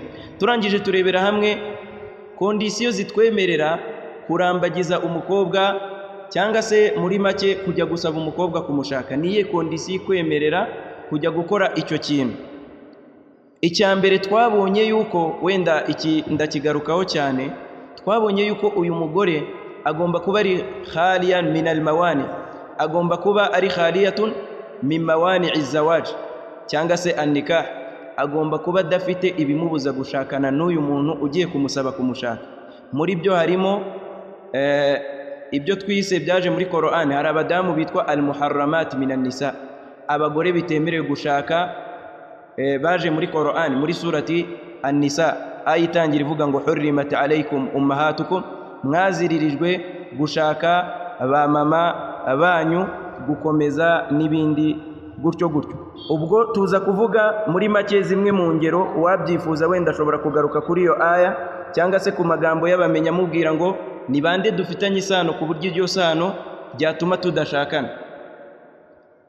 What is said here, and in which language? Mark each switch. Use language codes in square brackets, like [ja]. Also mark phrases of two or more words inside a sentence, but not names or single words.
[rw] Turangije turebera hamwe kondisiyo zitwemerera kurambagiza umukobwa cyangwa se muri make kujya gusaba umukobwa kumushaka. Niye kondisiyo ikwemerera kujya gukora icyo kintu. Icya mbere twabonye yuko, wenda iki ndakigarukaho cyane, twabonye yuko uyu mugore agomba kuba ari [ar] خالية من الموانع, [rw] agomba kuba ari [ar] خالية من موانع الزواج [rw] cyangwa se an-nikah, agomba kuba adafite ibimubuza gushakana n'uyu muntu ugiye kumusaba kumushaka. Muri byo harimo ibyo twise byaje muri Qur'an. Hari abadamu bitwa [ar] المحرمات من النساء, [rw] abagore bitemerewe gushaka, baje muri Qur'an muri surati an-nisa, ayitangira ivuga ngo [ar] حرمت عليكم أمهاتكم, [rw] mwaziririjwe gushaka ba mama abanyu, gukomeza n'ibindi gutyo gutyo. Ubwo tuza kuvuga muri make zimwe mu ngero, uwabyifuza wenda ashobora kugaruka kuri iyo aya cyangwa se ku magambo y'abamenya mubwira ngo ni bande dufitanye isano ku buryo iryo sano ryatuma tudashakana.